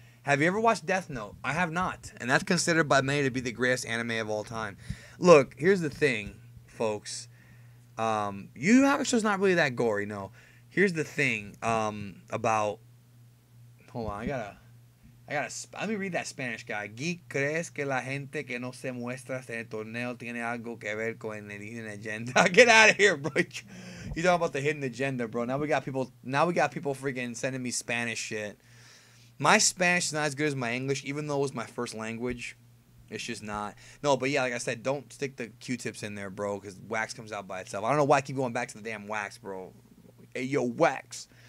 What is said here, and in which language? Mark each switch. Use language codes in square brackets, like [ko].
[en] Have you ever watched Death Note? I have not, and that's considered by many to be the greatest anime of all time. Look, here's the thing, folks. Yu Yu Hakusho's not really that gory, no. Here's the thing about. Hold on, let me read that Spanish guy. [es] Geek crees que la gente que no se muestra en el torneo tiene algo que ver con el [en] hidden agenda. Get out of here, bro. You talking about the hidden agenda, bro? Now we got people freaking sending me Spanish shit. My Spanish is not as good as my English, even though it was my first language. It's just not. No, but yeah, like I said, don't stick the Q-tips in there, bro, because wax comes out by itself. I don't know why I keep going back to the damn wax, bro. Hey, yo, wax.